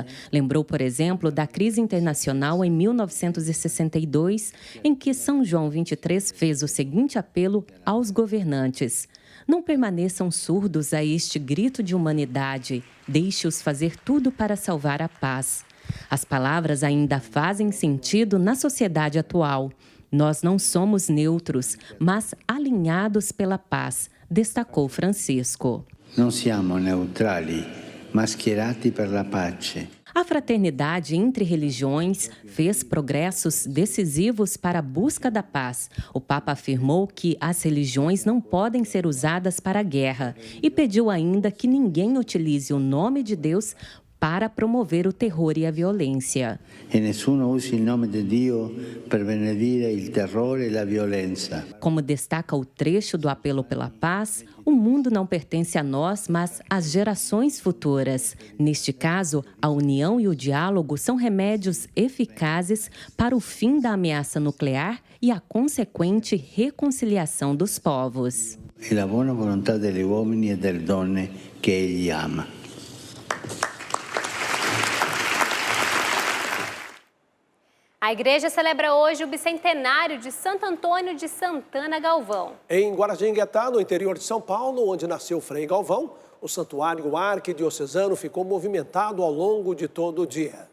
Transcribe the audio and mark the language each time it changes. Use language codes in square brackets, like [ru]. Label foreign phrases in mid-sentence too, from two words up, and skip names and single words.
[pt] Lembrou, por exemplo, da crise internacional em 1962, em que São João XXIII fez o seguinte apelo aos governantes: não permaneçam surdos a este grito de humanidade, deixe-os fazer tudo para salvar a paz. As palavras ainda fazem sentido na sociedade atual. Nós não somos neutros, mas alinhados pela paz, destacou Francisco. [it] Não siamo neutrali, mas schierati per la pace. [pt] A fraternidade entre religiões fez progressos decisivos para a busca da paz. O Papa afirmou que as religiões não podem ser usadas para a guerra e pediu ainda que ninguém utilize o nome de Deus para promover o terror e a violência. [it] E nessuno usi il nome di Dio per benedire il terrore e la violenza. [pt] Como destaca o trecho do apelo pela paz, o mundo não pertence a nós, mas às gerações futuras. Neste caso, a união e o diálogo são remédios eficazes para o fim da ameaça nuclear e a consequente reconciliação dos povos. [it] E la buona volontà degli uomini e delle donne che egli ama. [pt] A igreja celebra hoje o bicentenário de Santo Antônio de Santana Galvão. Em Guaratinguetá, no interior de São Paulo, onde nasceu Frei Galvão, o santuário arquidiocesano ficou movimentado ao longo de todo o dia.